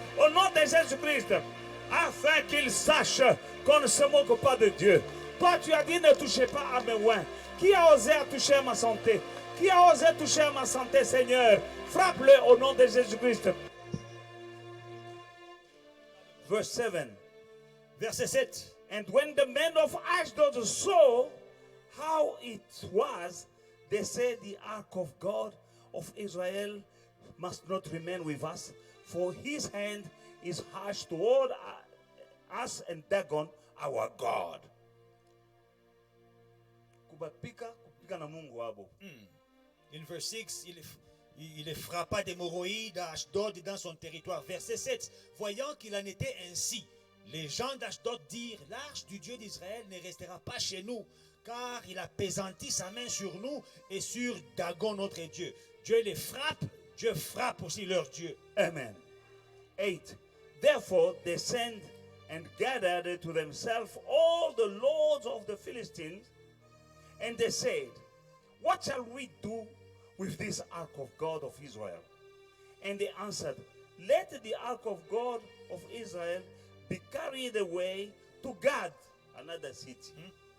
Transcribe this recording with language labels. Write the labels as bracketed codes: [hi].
[fr] Au nom de Jésus-Christ, afin qu'ils sachent qu'on ne se moque pas de Dieu. Toi, tu as dit ne touchez pas à mes oins. Qui a osé toucher à ma santé? Qui a osé toucher à ma santé, Seigneur? Frappe-le au nom de Jésus-Christ. [en] Verse 7. [fr] Verset 7. [en] And when the men of Ashdod saw how it was, they said, the ark of God of Israel must not remain with us, for his hand is harsh toward us and Dagon, our God. [sw] Kubapika na Mungu wabo. [en] In verse 6, [fr] il les frappa d'hémorroïdes à Ashdod et dans son territoire. Verset 7. Voyant qu'il en était ainsi, les gens d'Ashdod dirent, l'arche du Dieu d'Israël ne restera pas chez nous, car il a pesanti sa main sur nous et sur Dagon notre Dieu. Dieu les frappe, Dieu frappe aussi leur Dieu. Amen. 8. [en] Therefore they sent and gathered to themselves all the lords of the Philistines, and they said, what shall we do with this ark of God of Israel? And they answered, let the ark of God of Israel be carried away to Gad, another city.